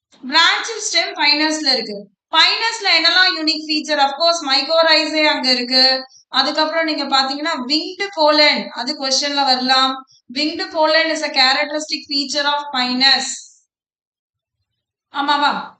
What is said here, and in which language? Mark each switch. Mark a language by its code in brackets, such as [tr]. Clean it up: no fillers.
[ta] branched stem பைனஸ்ல இருக்கு. பைனஸ்ல என்னெல்லாம் unique feature? Of course மைக்கோரைசே அங்க இருக்கு. அதுக்கப்புறம் நீங்க பாத்தீங்கன்னா winged pollen, அது क्वेश्चनல வரலாம். [en] winged pollen is a characteristic feature of pinus. [ta] ஆமாவா?